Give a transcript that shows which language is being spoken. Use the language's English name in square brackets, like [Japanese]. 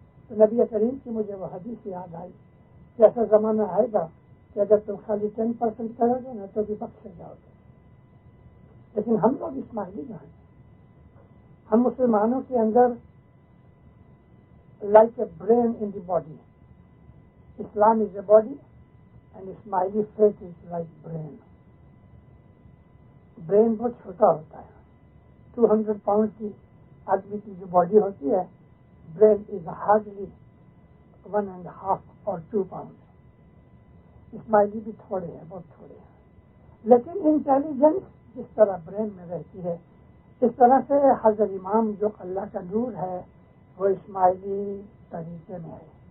[Urdu] تو نبی کریم کی مجھے وہ حدیث یاد آئی کہ ایسا زمانہ آئے گا کہ اگر تم خالی 10% کرو گے نا تو بھی بخشے جاؤ گے. لیکن ہم لوگ اسماعیلی ہیں, ہم مسلمانوں کے اندر [English] like a brain in the body. Islam is a body and Ismaili faith is like brain. [Urdu] Brain بہت چھوٹا ہوتا ہے. 200 پاؤنڈ کی آدمی کی جو باڈی ہوتی ہے, [English] brain is hardly [Urdu] 1.5 اور 2 پاؤنڈ. اسماعیلی بھی تھوڑے ہیں, بہت تھوڑے ہیں, لیکن انٹیلیجنس جس طرح برین میں رہتی ہے اس طرح سے حضرت امام جو اللہ کا نور ہے وہ اسماعیلی طریقے میں ہے.